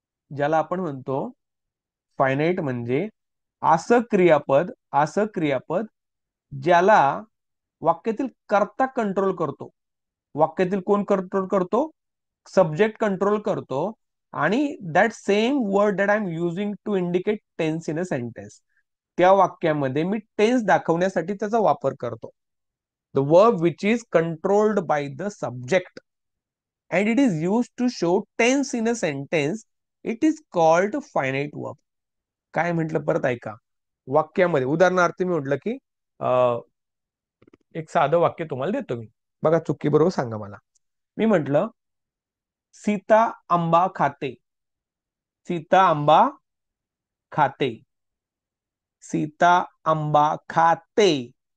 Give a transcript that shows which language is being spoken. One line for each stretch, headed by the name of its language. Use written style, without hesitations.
Marathi: ज्याला आपण म्हणतो फायनाईट म्हणजे असं क्रियापद ज्याला वाक्यातील कर्ता कंट्रोल करतो. वाक्यातील कोण कंट्रोल करतो? सब्जेक्ट कंट्रोल करतो.
English: आणि that same word that I am using to indicate tense in a sentence,
Marathi: त्या वाक्यामध्ये मी टेन्स दाखवण्यासाठी त्याचा वापर करतो.
English: The verb which is controlled by the subject and it is used to show tense in a sentence, it is called finite verb.
Marathi: काय म्हटलं परत ऐका. वाक्यामध्ये उदाहरणार्थ मी म्हटलं की एक साधं वाक्य तुम्हाला देतो मी, बघा चुकी बरोबर सांगा मला. मी म्हटलं सीता आंबा खाते. सीता आंबा खाते. सीता आंबा खाते.